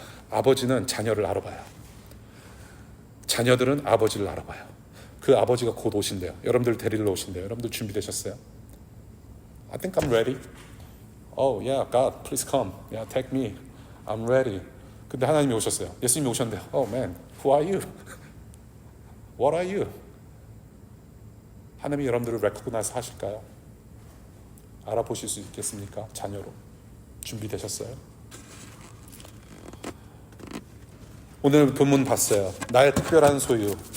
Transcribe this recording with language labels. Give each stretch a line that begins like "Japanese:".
Korean: 아버지는 자녀를 알아봐요. 자녀들은 아버지를 알아봐요. 그 아버지가 곧 오신대요. 여러분들 데리러 오신대요. 여러분들 준비되셨어요?
English: I think I'm ready. Oh yeah, God, please come. Yeah, take me. I'm ready. 근데 하나님이 오셨어요.
Korean: 예수님이 오셨는데,
English: Oh man, who are you? What are you?
Korean: 하나님이 여러분들을 recognize 하실까요? 알아보실 수 있겠습니까? 자녀로. 준비되셨어요? 오늘 본문 봤어요. 나의 특별한 소유.